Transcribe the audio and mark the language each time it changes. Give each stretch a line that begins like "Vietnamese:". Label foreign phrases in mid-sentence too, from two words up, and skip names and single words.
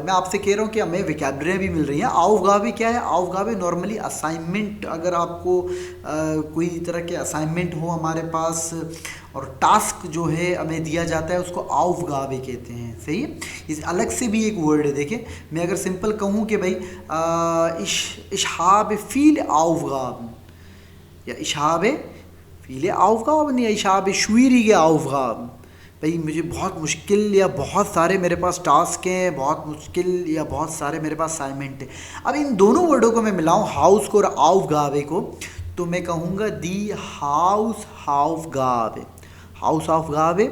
Hindi: मैं आपसे कह रहा हूँ कि हमें विकैबलरी भी मिल रही है। aufgabe क्या है? aufgabe
English: normally assignment,
Hindi: अगर आपको कोई तरह के असाइनमेंट हो हमारे पास और टास्क जो है हमें दिया जाता है उसको aufgabe कहते हैं। सही है। इस अलग से भी एक वर्ड है। देखिए मैं अगर सिंपल कहूँ कि भाई
German: ich habe viele Aufgaben
Hindi: या
German: ich habe viele Aufgaben
Hindi: या
German: ich habe schwierige Aufgaben।
Hindi: भाई मुझे बहुत मुश्किल या बहुत सारे मेरे पास टास्क हैं, बहुत मुश्किल या बहुत सारे मेरे पास असाइनमेंट है। अब इन दोनों वर्डों को मैं मिलाऊं, हाउस को और aufgabe को, तो मैं कहूँगा
German: die Haus aufgabe. Haus aufgabe.